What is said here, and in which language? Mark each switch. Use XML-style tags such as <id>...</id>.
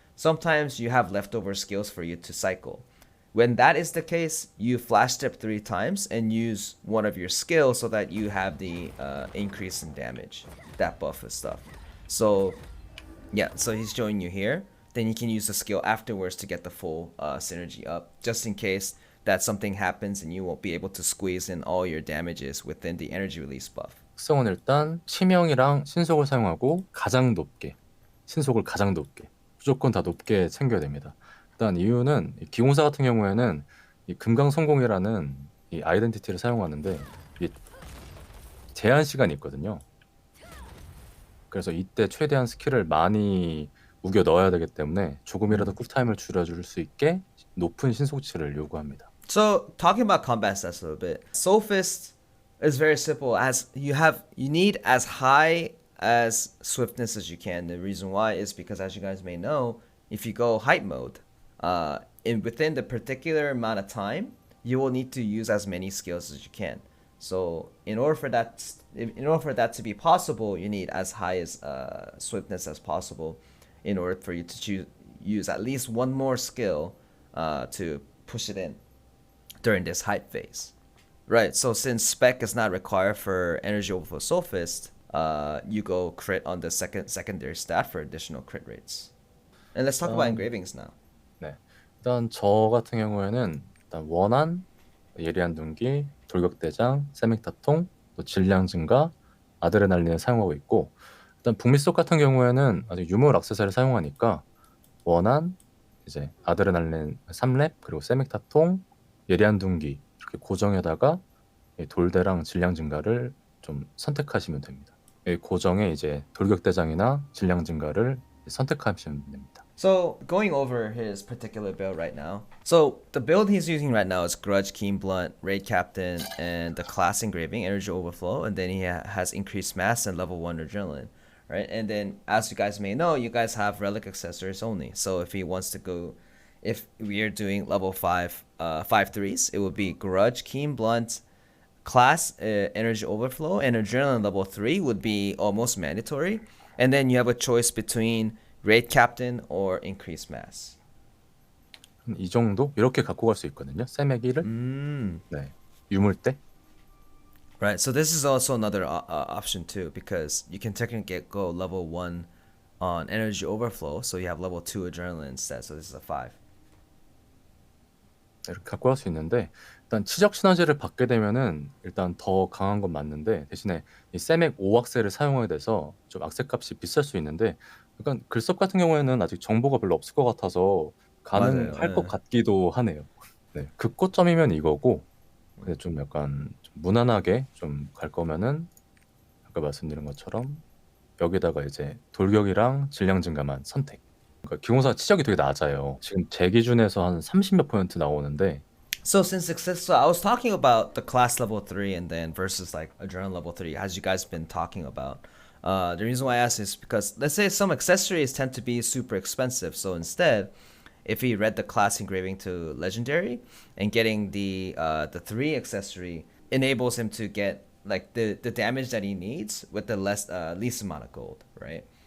<en>Sometimes you have leftover skills for you to cycle. When that is the case, you flash step 3 times and use one of your skills so that you have the increase in damage, that buff and stuff. So yeah, so he's showing you here. Then you can use the skill afterwards to get the full synergy up, just in case that something happens and you won't be able to squeeze in all your damages within the energy release buff.</en> <ko>특성은 일단 치명이랑 신속을 사용하고 신속을 가장 높게, 무조건 다 높게 챙겨야 됩니다. 일단 이유는 이 기공사 같은 경우에는 이 금강성공이라는 이 아이덴티티를 사용하는데 이 제한 시간이 있거든요. 그래서 이때 최대한 스킬을 많이 우겨 넣어야 되기 때문에 조금이라도 쿨타임을 줄여줄 수 있게 높은 신속치를 요구합니다.</ko> <en>So talking about combat stats a little bit, Soulfist is very simple. As you need as high as swiftness as you can. The reason why is because, as you guys may know, if you go hype mode, within the particular amount of time, you will need to use as many skills as you can. So in order for that to be possible, you need as high as swiftness as possible, in order for you to use at least one more skill to push it in during this hype phase. Right, so since spec is not required for energy overflow Soulfist, you go crit on the secondary stat for additional crit rates. And let's talk about engravings now.</en> <ko>네, 일단 저 같은 경우에는 일단 원한, 예리한 둔기, 돌격대장, 세믹타통, 또 질량 증가, 아드레날린을 사용하고 있고, 일단 북미 속 같은 경우에는 아직 유물 액세서리를 사용하니까 원한, 이제 아드레날린 3렙, 그리고 세믹타통, 예리한 둔기 이렇게 고정에다가 이 돌대랑 질량 증가를 좀 선택하시면 됩니다. 이 고정에 이제 돌격대장이나 질량 증가를 선택하시면 됩니다.</ko> <en>So going over his particular build right now. So the build he's using right now is Grudge, Keen Blunt, Raid Captain, and the class engraving, Energy Overflow, and then he has increased mass and level 1 adrenaline, right? And then, as you guys may know, you guys have relic accessories only. So if he wants to go, if we are doing level 5 3s, it would be Grudge, Keen Blunt, class Energy Overflow, and adrenaline level 3 would be almost mandatory. And then you have a choice between Raid Captain or increased mass.</en> <ko>이 정도 이렇게 갖고 갈 수 있거든요. 세맥이를. 네, 유물대?</ko> <en>Right. So this is also another option too, because you can technically go level 1 on energy overflow, so you have level 2 adrenaline instead. So this is a 5.</en> <ko>이렇게 갖고 갈 수 있는데 일단 치적 시너지를 받게 되면은 일단 더 강한 건 맞는데 대신에 이 세맥 5악셀을 사용하게 돼서 좀 악셀 값이 비쌀 수 있는데 약간 글섭 같은 경우에는 아직 정보가 별로 없을 것 같아서 맞아요. 가능할 것 예. 같기도 하네요. 네, 극고점이면 이거고 근데 좀 약간 좀 무난하게 좀 갈 거면은 아까 말씀드린 것처럼 여기다가 이제 돌격이랑 질량 증가만 선택. 그러니까 기공사 치적이 되게 낮아요. 지금 제 기준에서 한 30몇 퍼센트 나오는데</ko> <en>So since success, so I was talking about the class level 3 and then versus like adrenaline level 3, as you guys been talking about. The reason why I asked is because let's say some accessories tend to be super expensive. So instead, if he read the class engraving to legendary and getting the 3 accessory enables him to get like the damage that he needs with the least amount of gold, right?</en>